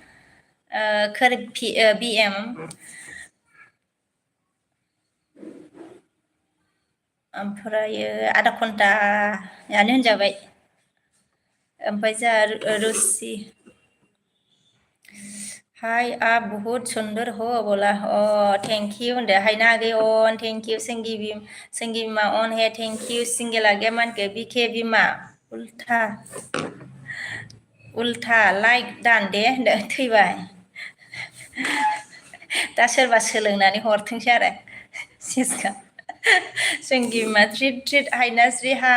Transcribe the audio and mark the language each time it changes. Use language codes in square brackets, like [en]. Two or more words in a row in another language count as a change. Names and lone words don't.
[brx] बिएम ओमफ्रायो आधा घन्टायानो होनजाबाय ओमफ्राय जोंहा रुसि हाय [hi] आप बहुत सुंदर हो [brx] बोला [en] thank you [brx] होनदो हायना आगै अन [en] thank you [brx] संगी बिमा अन है [en] thank you [brx] सिंगेल आगैया मानखो बिके बिमा उल्था लाइक दान दे होनदो थैबाय दा सोरबा सोलोंनानै हरथोंसै आरो सिसखा संगी बिमा ट्रिट ट्रिट हायनास्रि हा